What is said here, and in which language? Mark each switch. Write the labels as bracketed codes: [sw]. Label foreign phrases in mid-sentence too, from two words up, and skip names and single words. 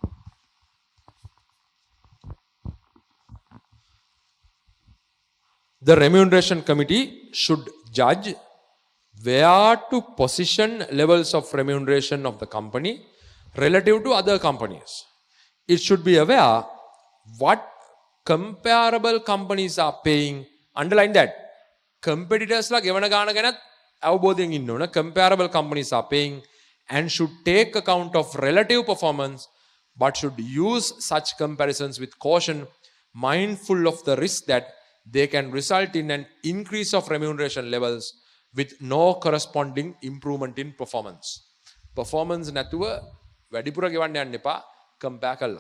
[en] The remuneration committee should judge where to position levels of remuneration of the company relative to other companies. It should be aware what comparable companies are paying, underline that, [si] competitors la ගෙවන ගාන ගැනත් අවබෝධයෙන් ඉන්න ඕන. [en] Comparable companies are paying and should take account of relative performance but should use such comparisons with caution, mindful of the risk that they can result in an increase of remuneration levels with no corresponding improvement in performance. [si] Performance නැතුව වැඩිපුර ගෙවන්න යන්න එපා compare කරලා.